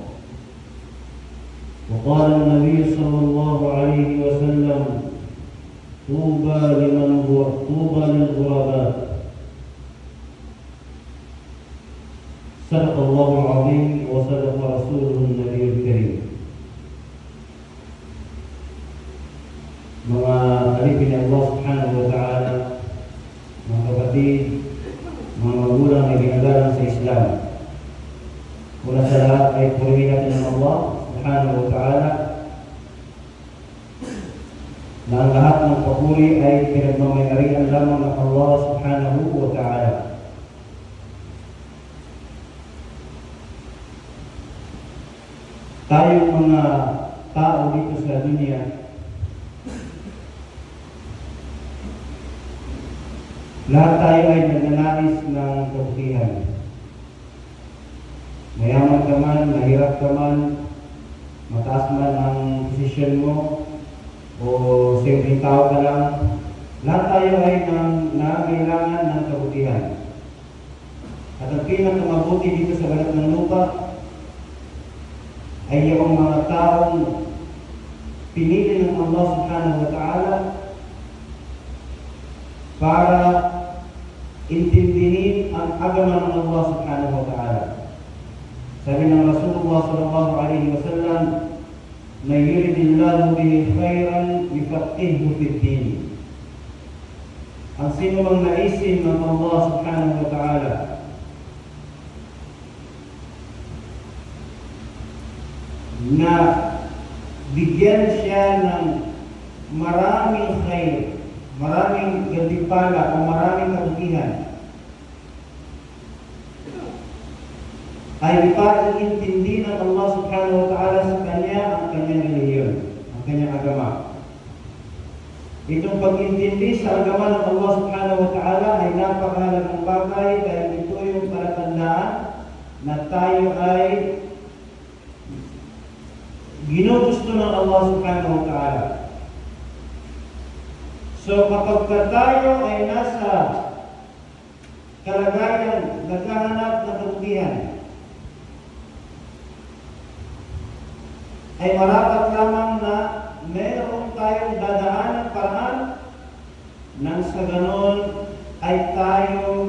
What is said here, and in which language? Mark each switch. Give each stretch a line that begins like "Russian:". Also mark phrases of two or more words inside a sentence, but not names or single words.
Arabic: وقال النبي صلى الله عليه وسلم: طوبى للغرباء. صدق الله العظيم وصدق رسوله النبي الكريم.
Filipino: Mga alipin ni Allah
Arabic: سبحانه وتعالى,
Filipino: mga kapatid, mga magulang na ginagalang sa Islam, una sa lahat ay purihin natin ng Allah
Arabic: سبحانه وتعالى
Filipino: na ang lahat ng papuri ay pinagmamayarihan lamang ng Allah
Arabic: سبحانه وتعالى.
Filipino: Tayong mga tao dito sa dunia, lahat tayo ay nagnanais ng kabutihan. Mayaman ka man, mahirap ka man, mataas man ang posisyon mo, o simpleng tao ka lang, lahat tayo ay nangangailangan ng kabutihan. At ang pinakamabuti dito sa balat ng lupa ay yung mga taong pinili ng Allah
Arabic: سبحانه وتعالى
Filipino: para intindihin ang agama ng Allah
Arabic: سبحانه وتعالى.
Filipino: Sabi ng Rasulullah
Arabic: صلى الله عليه وسلم, "من يرد الله به خيرا يفقهه في الدين."
Filipino: Ang sino mang naisin ng Allah
Arabic: سبحانه وتعالى
Filipino: na bigyan siya ng maraming khair, maraming gantimpala o maraming kabutihan, ay para intindi ng Allah
Arabic: سبحانه وتعالى
Filipino: sa kanya ang kanyang relihiyon, ang kanyang agama. Itong pag-intindi sa agama ng Allah
Arabic: سبحانه وتعالى
Filipino: ay napakahalagang bagay dahil ito yung palatandaan na tayo ay ginugusto ng Allah
Arabic: سبحانه وتعالى.
Filipino: So kapag tayo ay nasa kalagayan naghahanap ng kabutihan, ay marapat lamang na meron tayong dadaan ng paraan nang sa ganon ay tayo